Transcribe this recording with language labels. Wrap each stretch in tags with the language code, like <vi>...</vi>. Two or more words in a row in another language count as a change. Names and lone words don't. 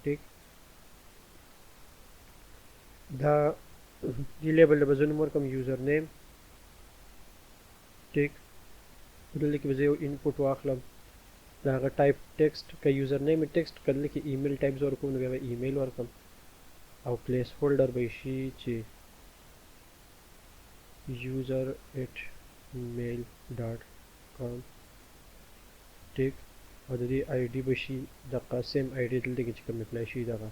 <ps>ټیک، دا دې لیبل له به زه نوم ورکړم</ps> <en>user name.</en> <ps>ټیک، دلته کې به زه یو انپوټ واخلم، دا هغه</ps> <en>type text,</en> <ps>که</ps> <en>user name text,</en> <ps>که دلته کې</ps> <en>email type</en> <ps>زه ورکوم نو بیا به ایمیل ورکړم، او</ps> <en>place holder</en> <ps>به شي چې user@mail.com. ټیک، او د دې آی ډي به شي دغه</ps> <en>same ID</en> <ps>دلته کې چې کوم اپلای شي دغه.</ps>